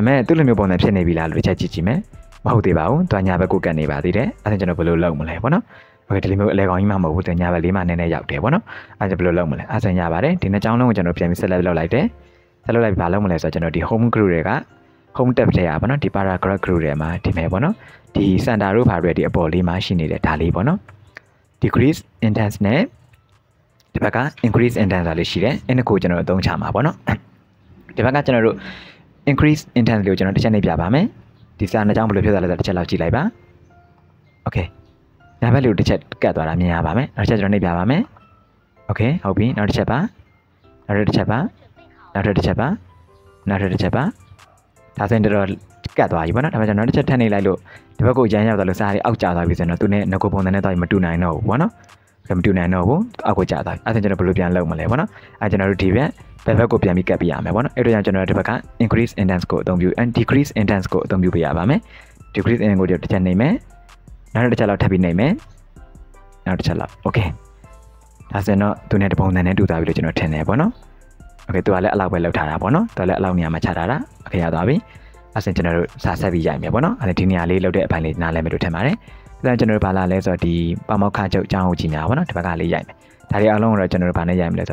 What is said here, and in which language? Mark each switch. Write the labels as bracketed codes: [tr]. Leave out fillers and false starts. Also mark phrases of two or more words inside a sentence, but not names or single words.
[my] မဲ့သူ့လိုမျိုးပုံစံဖြစ်နေပြီလားလို့တစ်ချက်ကြည့်ကြည့်မယ်မဟုတ်သေးပါဘူးတွာညာဘက်ကိုကတ်နေပါသေးတယ်အဲ့ဒါကျွန်တော်ဘယ်လိုလုပ်မလဲပေါ့နော်โอเคဒီလိုမျိုးအလဲကော င်းကြီးမှမဟုတ်ဘူးတွာညာဘက်လေးမှနည်းနည်းရောက်တယ်ပေါ့နော်အဲ့ဒါဘယ်လိုလုပ်မလဲအဲ့ဒါရပါတယ်ဒီနှစ်ကြောင်းလုံးကိုကျွန်တော်ပြန်ပြီး select လုပ်လိုက်တယ် select လုပ်လိုက်ပြီးဘာလုပ်မလဲဆိုတော့ကျွန်တော်ဒီ [en] home group [my] တွေက [en] home tab [my] ထဲရပါနော်ဒီ [en] paragraph group [my] တွေမှာဒီမဲ့ပေါ့နော်ဒီ center တို့ဘာတွေဒီအပေါ်လေးမှာရှိနေတဲ့ဒါလေးပေါ့နော် [en] decrease intense [my] နဲ့ဒီဘက်က [en] increase intense [my] လေးရှိတယ်အဲ့ဒါကိုကျွန်တော်အသုံးချမှာပေါ့နော်ဒီဘက်ကကျွန်တော်တို့ [en] increase intense [my] လေးကိုကျွန်တော်တစ်ချက်နေပြပါမယ်ဒီစာနှစ်ကြောင်းဘယ်လိုဖြစ်သွားလဲဆိုတော့တစ်ချက်လောက်ကြည့်လိုက်ပါ okay ညာဘက်လေးကိုတစ်ချက်ကတ်သွားတာမြင်ရပါမယ်နောက်တစ်ချက်ကျွန်တော်နေပြပါမယ် okay ဟုတ်ပြီနောက်တစ်ချက်ပါနောက်တစ်ချက်ပါနောက်တစ်ချက်ပါနောက်တစ်ချက်ပါဒါဆိုရင်တော်ကတ်သွားပြီပေါ့နော်ဒါပေမဲ့ကျွန်တော်နောက်တစ်ချက်ထပ်နေလိုက်လို့ဒီဘက်ကိုရမ်းရောက်သွားလို့စားရီအောက်ကျသွားပြီဆိုတော့သူနဲ့ငကိုပုံစံနဲ့တော့မတူနိုင်တော့ဘူးပေါ့နော်မတူနိုင်တော့ဘူးအောက်ကိုကျသွားပြီအဲ့ဒါကျွန်တော်ဘယ်လိုပြန်လုပ်မလဲပေါ့နော်အဲ့ကျွန်တော်တို့ဒီဘက်ကိုပြန်ပြီး ကတ်ပြရမယ်ပေါ့နော်အဲ့တော့ကျွန်တော်တို့ဒီဘက်က [en] increase intense [my] ကိုအသုံးပြု and [en] decrease intense [my] ကိုအသုံးပြုပေးရပါမယ် [en] decrease intense [my] ကိုတစ်ချက်နေမယ်နောက်တစ်ချက်လောက်ထပ်ပြီးနေမယ်နောက်တစ်ချက်လောက် okay ဒါဆိုရင်တော့သူနဲ့တပုံစံနဲ့တူသွားပြီလို့ကျွန်တော်ထင်တယ်ပေါ့နော် okay သူကလည်းအလောက်ပဲလောက်ထားတာပေါ့နော်သူကလည်းအလောက်နေရာမှာချထားတာ okay ရသွားပြီအဲ့ဒါကျွန်တော်တို့စာဆက်ပြီးရိုက်မယ်ပေါ့နော်အဲ့ဒီနေရာလေးလောက်တဲ့အပိုင်းလေးနားလည်မယ်လို့ထင်ပါတယ်ဒါကျွန်တော်တို့ဘာလာလဲဆိုတော့ဒီပမောက္ခချုပ်အကြောင်းကိုကြည့်များပေါ့နော်ဒီဘက်ကလေးရိုက်မယ်ဒါတွေအားလုံးကိုတော့ကျွန်တော်တို့ဘာနဲ့ရိုက်မလဲဆို